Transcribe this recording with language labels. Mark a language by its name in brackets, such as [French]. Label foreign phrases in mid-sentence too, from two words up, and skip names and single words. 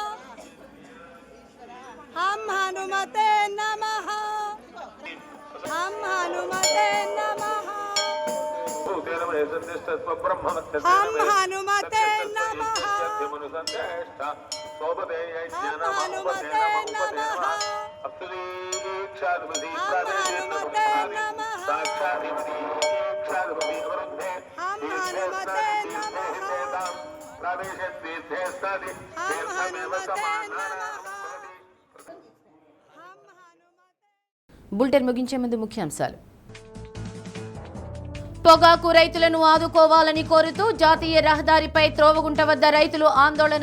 [Sanskrit] हम हनुमते नमः हम हनुमते नमः हम हनुमते नमः हम हनुमते नमः हम हनुमते [Telugu] బులెటిన్ ముగించే ముందు ముఖ్యాంశాలు. పొగాకు రైతులను ఆదుకోవాలని కోరుతూ జాతీయ రహదారిపై త్రోవగుంట వద్ద రైతులు ఆందోళన.